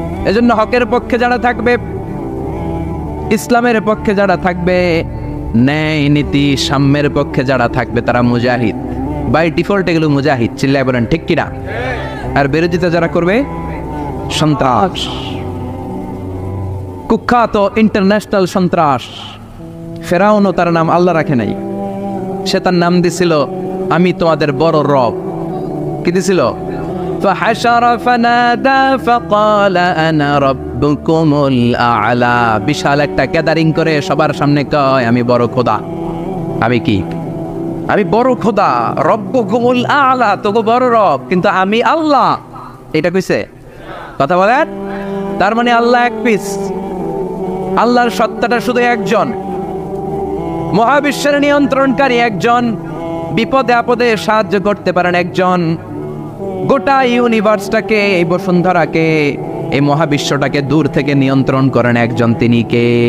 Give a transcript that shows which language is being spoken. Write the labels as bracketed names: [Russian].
[Bangla] এজন্য হকের পক্ষে যারা থাকবে, ইসলামের পক্ষে যারা থাকবে, ন্যায় নীতি সাম্যের পক্ষে যারা থাকবে তারা মুজাহিদ, বাই ডিফল্ট এগুলো মুজাহিদ, চিল্লায় বলেন ঠিক কিনা? আর বিরোধিতা যারা করবে সন্ত্রাস, কুখ্যাত ইন্টারন্যাশনাল সন্ত্রাস। ফেরাউনও তার নাম আল্লাহ রাখে নাই, সে তার নাম দিছিল আমি তোমাদের বড় রব। কি দিছিল? [Arabic] فحشر فنادى فقال انا ربكم الاعلى। [Bangla] বিশাল একটা গ্যাদারিং করে সবার সামনে কয় আমি বড় খোদা। আমি কি? আমি বড় খোদা, রব্বুকুমুল আ'লা, তোগো বড় রব, কিন্তু আমি আল্লাহ। এটা কইছে? কথা বলেন। তার মানে আল্লাহ এক পিস, আল্লাহর সত্তাটা শুধু একজন, মহাবিশ্বের নিয়ন্ত্রণকারী একজন, বিপদে আপদে সাহায্য করতে পারেন একজন, গোটা ইউনিভার্সটাকে, এই বসুন্ধরাকে, এই মহাবিশ্বটাকে দূর থেকে নিয়ন্ত্রণ করেন একজন, তিনি কে?